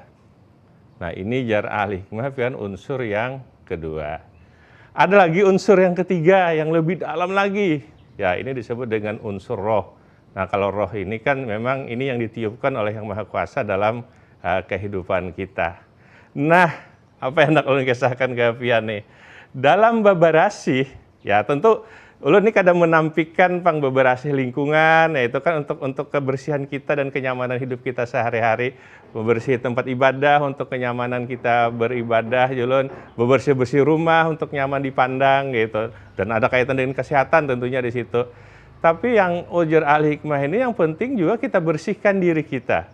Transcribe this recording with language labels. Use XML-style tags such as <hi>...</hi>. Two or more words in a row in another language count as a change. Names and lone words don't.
<bjn>Nah ini jar ahli hikmah pian unsur yang kedua.</bjn> <id>Ada lagi unsur yang ketiga yang lebih dalam lagi. Ya ini disebut dengan unsur roh. Nah kalau roh ini kan memang ini yang ditiupkan oleh Yang Maha Kuasa dalam kehidupan kita.</id> <bjn>Nah apa yang hendak ulun kisahkan ke pian nih? dalam beberasi, ya tentu ulun ini kadang menampilkan pang beberasi lingkungan, yaitu kan untuk kebersihan kita dan kenyamanan hidup kita sehari-hari, membersih tempat ibadah untuk kenyamanan kita beribadah, ulun bebersih-bersih rumah untuk nyaman dipandang gitu, dan ada kaitan dengan kesehatan tentunya di situ.</bjn> <id>Tapi yang ujar al-hikmah ini yang penting juga kita bersihkan diri kita.</id>